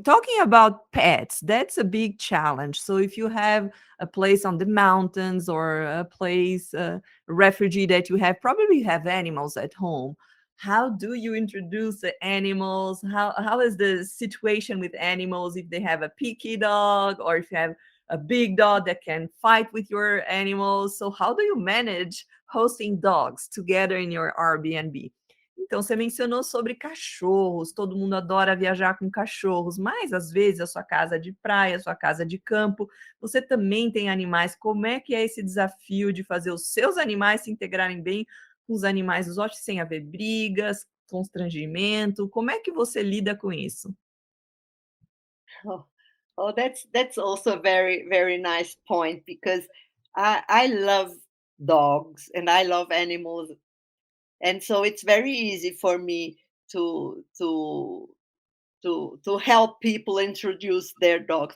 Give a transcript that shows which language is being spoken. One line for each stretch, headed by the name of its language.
English: Talking about pets, that's a big challenge. So if you have a place on the mountains or a place, a refugee that you have, probably have animals at home. How do you introduce the animals? How is the situation with animals if they have a picky dog or if you have a big dog that can fight with your animals? So how do you manage hosting dogs together in your Airbnb?
Portuguese: Então, você mencionou sobre cachorros, todo mundo adora viajar com cachorros, mas às vezes a sua casa de praia, a sua casa de campo, você também tem animais. Como é que é esse desafio de fazer os seus animais se integrarem bem com os animais dos hóspedes, sem haver brigas, constrangimento? Como é que você lida com isso?
English: Oh, oh, that's also a very very nice point because I love dogs and I love animals, and so it's very easy for me to to to help people introduce their dogs.